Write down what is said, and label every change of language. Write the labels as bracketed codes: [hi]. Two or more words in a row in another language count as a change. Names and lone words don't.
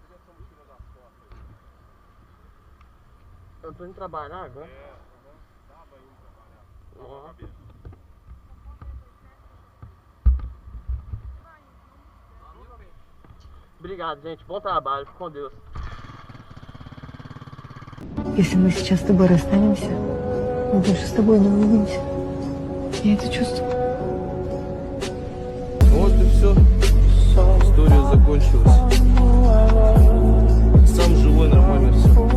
[pt] Eu tô indo trabalhar agora. Obrigado, gente. Bom trabalho. Com Deus. [ru] Если мы сейчас с тобой расстанемся, мы больше с тобой не увидимся. Я это чувствую. Вот и все. История закончилась. Сам живой, нормально все.